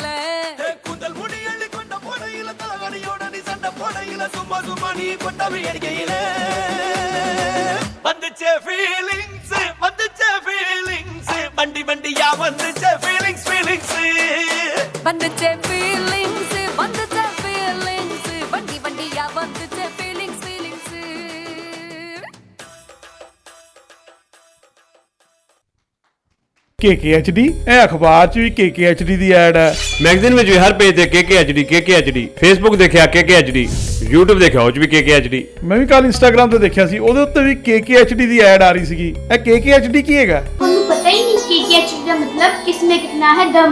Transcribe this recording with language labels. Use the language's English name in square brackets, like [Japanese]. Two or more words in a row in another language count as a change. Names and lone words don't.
[Tamil] கூந்தல் முடியள்ளி கொண்ட பொடையில தலகடியோட நீ சண்டை பொடையில சும்மா நீ கொண்டவை அடிக்கையில வந்துச்சே ஃபீலிங்ஸ் வண்டி வண்டியா வந்துச்சே ஃபீலிங்ஸ் வந்துச்சே ஃபீலிங்ஸ் வண்டி வண்டியா வந்துச்சே ஃபீலிங்ஸ் [Punjabi] KKHD ਇਹ ਅਖਬਾਰ 'ਚ ਵੀ KKHD ਦੀ ਐਡ ਹੈ, ਮੈਗਜ਼ੀਨ ਵਿੱਚ ਵੀ ਹਰ ਪੇਜ ਤੇ KKHD ਫੇਸਬੁੱਕ ਦੇਖਿਆ KKHD YouTube ਦੇਖਿਆ ਉਹ 'ਚ ਵੀ KKHD। ਮੈਂ ਵੀ ਕੱਲ ਇੰਸਟਾਗ੍ਰਾਮ ਤੇ ਦੇਖਿਆ ਸੀ, ਉਹਦੇ ਉੱਤੇ ਵੀ KKHD ਦੀ ਐਡ ਆ ਰਹੀ ਸੀਗੀ। ਇਹ KKHD ਕੀ ਹੈਗਾ? ਤੁਹਾਨੂੰ ਪਤਾ ਹੀ ਨਹੀਂ KKHD ਦਾ ਮਤਲਬ [Hindi] किसमें कितना है दम।